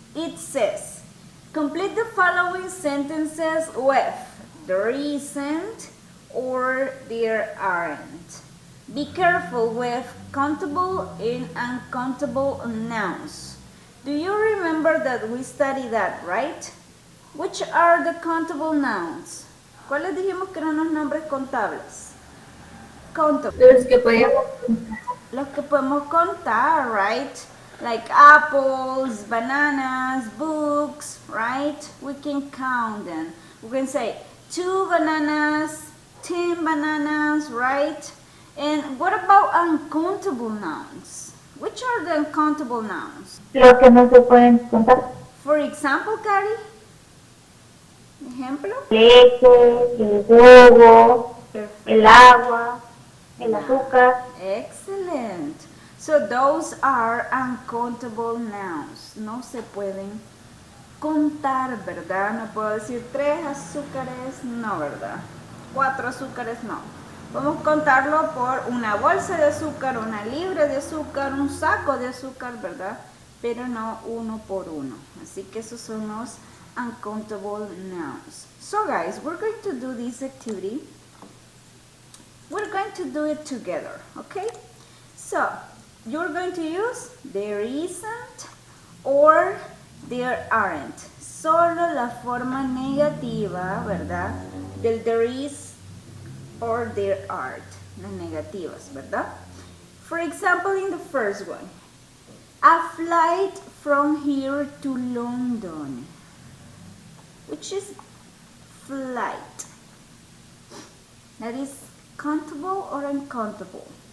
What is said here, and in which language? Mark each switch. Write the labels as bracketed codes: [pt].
[en] It says, complete the following sentences with there isn't or there aren't. Be careful with countable and uncountable nouns. Do you remember that we studied that, right? Which are the countable nouns? [es] ¿Cuáles dijimos que eran los nombres contables? [en] Countable. [es] Los que podíamos. Los que podemos contar, right? [en] Like apples, bananas, books, right? We can count them. We can say 2 bananas, 10 bananas, right? And what about uncountable nouns? Which are the uncountable nouns? [es] Los que no se pueden contar. [en] For example, Cari? Ejemplo? [es] Leche, el huevo, [en] Perfect. [es] el agua, el azúcar. [en] Excellent. So those are uncountable nouns. [es] No se pueden contar, ¿verdad? No puedo decir 3 azúcares, no, ¿verdad? 4 azúcares, no. Podemos contarlo por una bolsa de azúcar, una libra de azúcar, un saco de azúcar, ¿verdad? Pero no uno por uno. Así que esos son los uncountable nouns. [en] So guys, we're going to do this activity. We're going to do it together, okay? So, you're going to use there isn't or there aren't. [es] Solo la forma negativa, ¿verdad? Del there is or there aren't. Las negativas, ¿verdad? [en] For example, in the first one, a flight from here to London. Which is flight? That is countable or uncountable?